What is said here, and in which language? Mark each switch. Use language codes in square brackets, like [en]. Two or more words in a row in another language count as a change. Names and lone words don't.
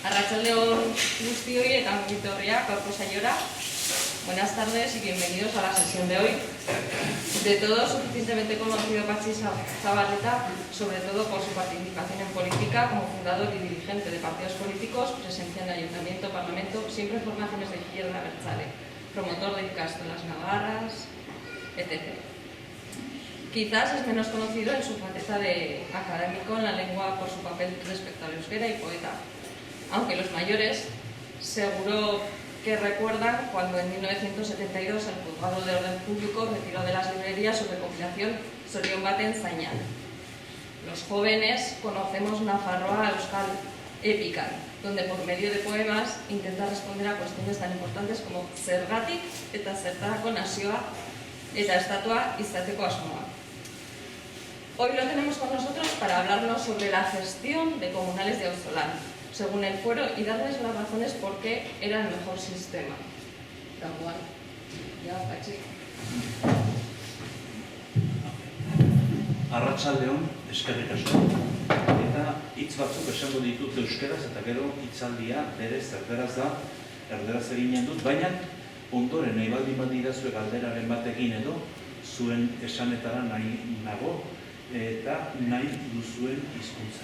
[eu] Arratsaldeon guztioi eta ongitorriak gaurko saiora. [es] Buenas tardes y bienvenidos a la sesión de hoy. De todo suficientemente conocido Patxi Zabaleta, sobre todo por su participación en política como fundador y dirigente de partidos políticos, presencia en Ayuntamiento, Parlamento, siempre en formaciones de izquierda abertzale, promotor de Ikastolas Navarras, etc. Quizás es menos conocido en su faceta de académico en la lengua por su papel respecto al euskera y poeta, aunque los mayores seguro que recuerdan cuando en 1972 el Juzgado de Orden Público retiró de las librerías su recopilación Zorion baten zainean. Los jóvenes conocemos Nafarroa Euskal Épica, donde por medio de poemas intenta responder a cuestiones tan importantes como [eu] zergatik eta zertarako nazioa eta estatua izateko asmoa. [es] Hoy lo tenemos con nosotros para hablarnos sobre la gestión de comunales de Auzolán, según el fuero, y darles las razones por qué era el mejor sistema. Dagoan. Ya, Patxi. [eu] Arratsaldeon, eskerrik asko. Eta hitz batzuk esango ditut euskeraz eta gero hitzaldia berez erderaz da, erderaz eginen dut, baina ondoren nahi baldin badidazue galderaren batekin edo zuen esanetara nahi nago eta nahi duzuen hizkuntza.